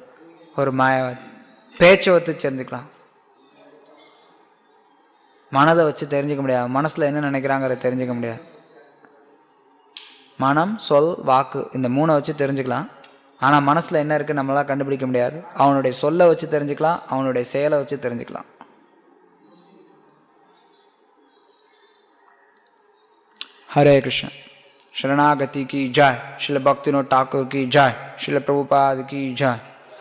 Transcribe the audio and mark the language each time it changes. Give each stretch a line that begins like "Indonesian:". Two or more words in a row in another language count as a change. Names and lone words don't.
Tamil: ஒரு மாயாவாதி பேச்சை வச்சு தெரிஞ்சுக்கலாம், மனதை வச்சு தெரிஞ்சுக்க முடியாது. மனசில் என்ன நினைக்கிறாங்கிறத தெரிஞ்சுக்க முடியாது. மனம், சொல், வாக்கு இந்த 3 வச்சு தெரிஞ்சுக்கலாம். ஆனால் மனசில் என்ன இருக்குது நம்மளால் கண்டுபிடிக்க முடியாது. அவனுடைய சொல்லை வச்சு தெரிஞ்சுக்கலாம், அவனுடைய செயலை வச்சு தெரிஞ்சுக்கலாம்.
Hindi: हरे कृष्ण। शरणागति की जय। श्रील भक्तिविनोद ठाकुर की जय। श्रील प्रभुपाद की जय।